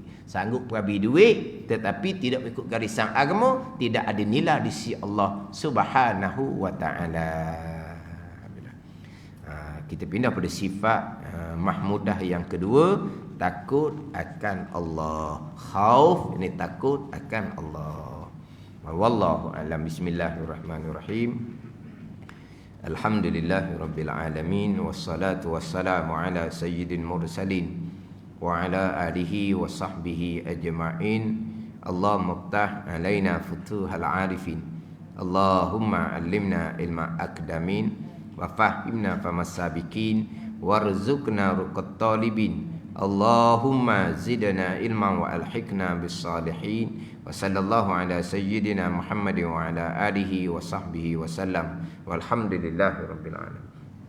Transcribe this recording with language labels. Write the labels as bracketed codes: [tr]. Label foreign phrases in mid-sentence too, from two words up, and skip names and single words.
[ms] Sanggup berabi duit tetapi tidak ikut garisan agama, tidak ada nilai di sisi Allah [ar] سبحانه وتعالى. [ms] Kita pindah pada sifat mahmudah yang kedua, takut akan Allah. Khauf ini takut akan Allah. [ar] والله أعلم. بسم الله الرحمن الرحيم. الحمد لله رب العالمين، والصلاة والسلام على سيد المرسلين وعلى آله وصحبه أجمعين. اللهم افتح علينا فتوح العارفين. اللهم علمنا علم الأقدمين وفهمنا فهم السابقين وارزقنا رقة الطالبين. اللهم زدنا علما وألحقنا بالصالحين. وصلى الله على سيدنا محمد وعلى آله وصحبه وسلم. والحمد لله رب العالمين.